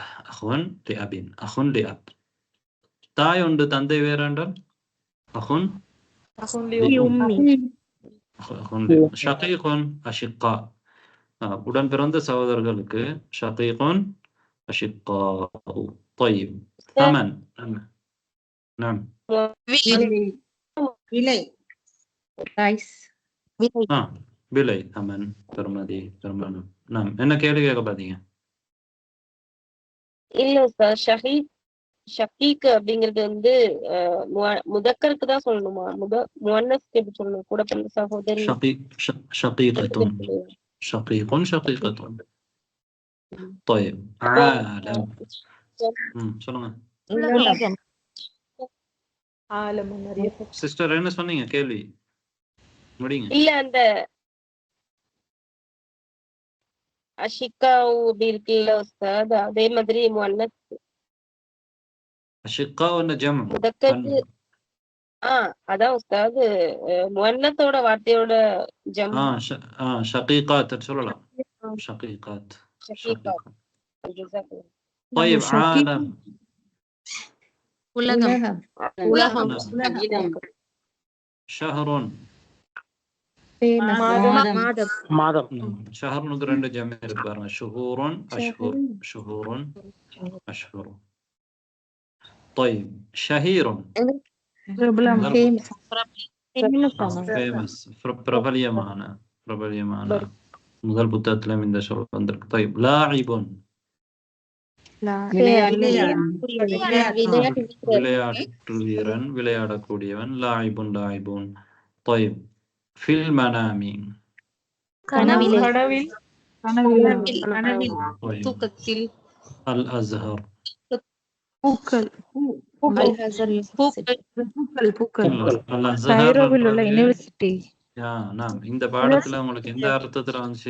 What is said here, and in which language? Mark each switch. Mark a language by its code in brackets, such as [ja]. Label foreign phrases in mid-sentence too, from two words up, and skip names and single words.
[ar] أخ لأب. أخ لأب. [ta] தாய் உண்டு, தந்தை வேறாண்டால் [ar] أخ شقيق أشقاء. [ta] உடன் பிறந்த சகோதரர்களுக்கு [ar] شقيق أشقاء. طيب ثمن. نعم [ta] விலை விலை ثمن பெறுமதி பெருமானம். நாம் என்ன கேள்வி கேட்க பாத்தீங்க? இல்ல சார், ஷகீக் அப்படிங்கிறது வந்து முதக்கருக்கு தான் சொல்லணுமா? முஅன்னஸ்க்கு எப்படி சொல்லணும்? கூட பிறந்த சகோதரி. [ar] شقيقة. شقيق شقيقة. طيب عالم. [ta] சொல்லுங்க சிஸ்டர், என்ன சொன்னீங்க? கேள்வி முடிங்க. இல்ல, அந்த அஷிகாவு அப்படி இருக்குல்ல உஸ்தாத், அதே மாதிரி முஅன்னஸ் அஷிகா என்ன ஜம்? முதக்கருக்கு. அதான் உஸ்தாத், முஅன்னஸோட வார்த்தையோட ஜம். ஷகீகாத் சொல்லலாம். ஷகீகாத். ஷகீகாத். [ar] طيب عالم. [ta] உலகம். [ar] شهر. [ta] மாதம். ஷஹர்னுக்கு ரெண்டு ஜம் இருக்கு பாருங்க. [ar] شهور أشهر. شهور أشهر. طيب ஷஹீருன். [ta] famous. பிரபல்யமான. பிரபல்யமான. முதல் புத்தகத்துல இந்த சொல் வந்திருக்கு. [ar] طيب لاعب. [ta] விளையாட்டு வீரன், விளையாடக்கூடியவன். [ar] لاعب لاعب. طيب في المنام. [ta] தூக்கத்தில். الأزهر. இந்த பாடத்துல உங்களுக்கு எந்த அர்த்தத்துல வந்துச்சு?